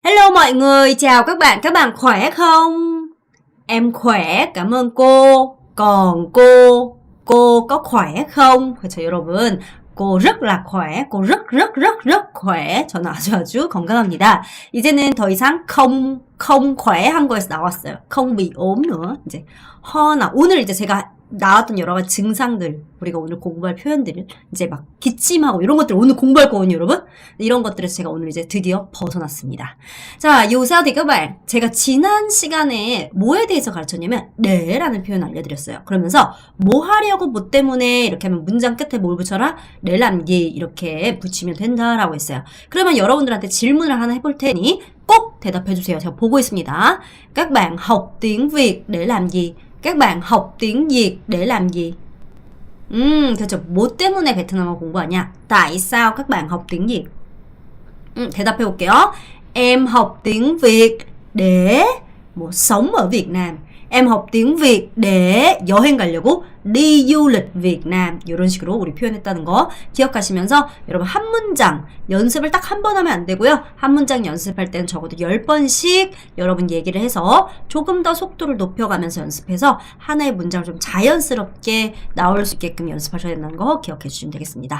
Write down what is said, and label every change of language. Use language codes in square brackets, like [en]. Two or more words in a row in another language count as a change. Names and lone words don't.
[vi] Hello mọi người, chào các bạn khỏe không? Em khỏe, cảm ơn cô. Còn cô có khỏe không? [ko] 그렇죠, 여러분. [vi] cô rất là khỏe, cô rất khỏe. [ko] 저는 아주 건강합니다. 이제는 더 이상 [vi] không khỏe [ko] 한 거에서 나왔어요. [vi] không bị ốm nữa. [ko] 이제 허나 오늘 이제 제가 나왔던 여러 가지 증상들, 우리가 오늘 공부할 표현들을 이제 막 기침하고 이런 것들 오늘 공부할 거거든요, 여러분. 이런 것들에서 제가 오늘 이제 드디어 벗어났습니다. 자, 요새 [vi] thì các bạn, [ko] 제가 지난 시간에 뭐에 대해서 가르쳤냐면 네라는 표현 알려드렸어요. 그러면서 뭐 하려고 뭐 때문에 이렇게 하면 문장 끝에 뭘 붙여라? 네 [vi] làm gì [ko] 이렇게 붙이면 된다라고 했어요. 그러면 여러분들한테 질문을 하나 해볼 테니 꼭 대답해 주세요. 제가 보고 있습니다. [vi] Các bạn học tiếng Việt để làm gì? Các bạn học tiếng Việt để làm gì? [ko] 그렇죠. 뭐 때문에 베트남어 공부하냐? [vi] Tại sao các bạn học tiếng Việt? [ko] 대답해 볼게요. [vi] Em học tiếng Việt để 뭐 sống ở Việt Nam. Em học tiếng Việt để [ko] 여행 가려고 [vi] đi du lịch Việt Nam. [ko] 이런 식으로 우리 표현했다는 거 기억하시면서 여러분 한 문장 연습을 딱 한 번 하면 안 되고요. 한 문장 연습할 때는 적어도 10번씩 여러분 얘기를 해서 조금 더 속도를 높여가면서 연습해서 하나의 문장을 좀 자연스럽게 나올 수 있게끔 연습하셔야 된다는 거 기억해 주시면 되겠습니다.